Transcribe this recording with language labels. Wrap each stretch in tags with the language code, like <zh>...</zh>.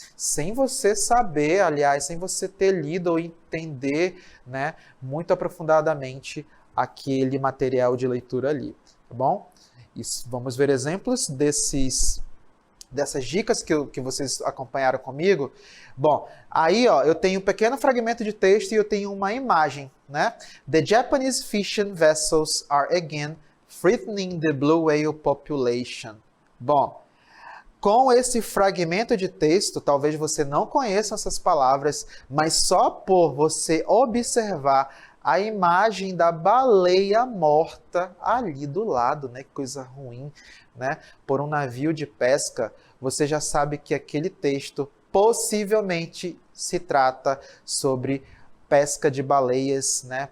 <pt>Sem você saber, aliás, sem você ter lido ou entender, né, muito aprofundadamente aquele material de leitura ali, tá bom? Vamos ver exemplos dessas dicas que vocês acompanharam comigo. Bom, aí ó, eu tenho um pequeno fragmento de texto e eu tenho uma imagem, né?</pt> <en>The Japanese fishing vessels are again threatening the blue whale population.</en> <pt>Bom, com esse fragmento de texto, talvez você não conheça essas palavras, mas só por você observar a imagem da baleia morta ali do lado, né? Que coisa ruim, né? Por um navio de pesca, você já sabe que aquele texto possivelmente se trata sobre pesca de baleias, né?</pt>